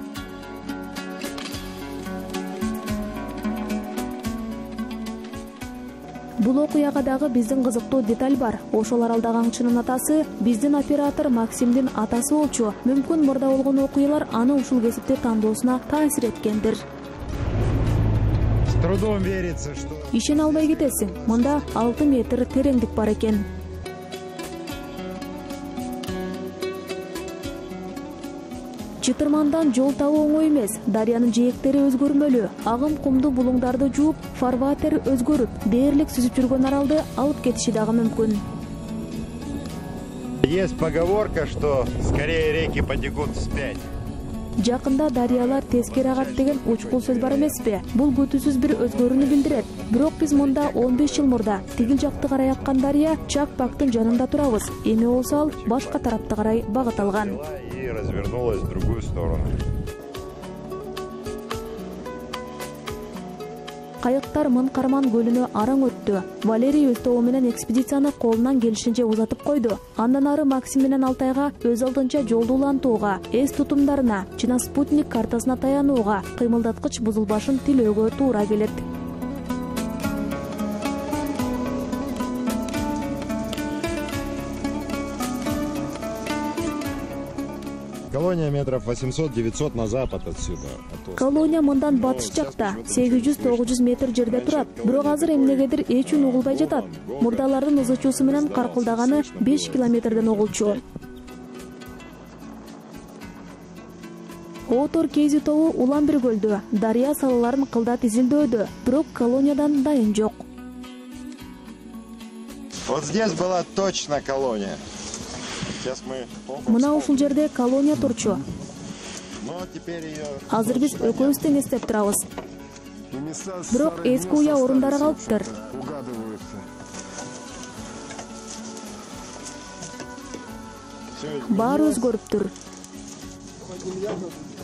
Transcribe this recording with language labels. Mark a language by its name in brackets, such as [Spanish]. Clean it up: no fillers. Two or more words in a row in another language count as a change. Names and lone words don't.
[Kyrgyz] Бул окуяга дагы биздин кызыктуу деталь бар. Ошол аралдагы аңчынын атасы биздин оператор Максимдин атасы болчу. Мүмкүн мурда болгон окуялар аны ушул кесипти тандоосуна таасир эткендир. [Russian] С трудом верится, что... [Kyrgyz] Ишене албай кетесиң. Мында 6 метр тереңдик бар экен. Чытырмандан жол табуу оңой эмес. Дарыянын жээктери өзгөрмөлүү. Агым кумду булуңдарды жууп, фарватер өзгөрүп, дээрлик сүзүп жүргөн аралды алып кетиши дагы мүмкүн. [Russian] Есть поговорка, что скорее реки потекут вспять. [Kyrgyz] Жакында дарыялар тескери агат деген учкул сөз бар эмеспи? Бул күтүүсүз бир өзгөрүүнү билдирет. Бирок биз мында 15 жыл мурда тигил жакты карай аккан дарыя Чак-Пактын жанында турабыз. Эми болсо ал башка тарапты карай багыт алган. [Russian] И развернулась в другую сторону. [Kyrgyz] Кайыктар Мын-Карман көлүнө араң өттү. Валерий өз тобу менен экспедицияны колунан келишинче узатып койду. Андан ары Максим менен Алтайга өз алдынча жолду улантууга, эс тутумдарына жана спутник картасына таянууга, кыймылдаткыч бузулбашын тилөөгө туура келет. [Russian] Колония метров 800-900 на запад отсюда. [Kyrgyz] Колония мындан батыш жакта 800-900 метр жерде турат. Бирок азыр эмнегедир эч үн угулбай жатат. Мурдалардын ызычуусу менен каркылдаганы 5 километрден угулчу. Отор Кейзи тобу улам бир көлдө, дарыя салаларын кылдат изилдөөдө, бирок колониядан дайын жок. [Russian] Вот здесь была точно колония. [Kyrgyz] Мына ушул жерде колония турчу. Азыр биз экөөбүз тең эстеп турабыз. Бирок эски уя орундары калыптыр. Баары өзгөрүптүр.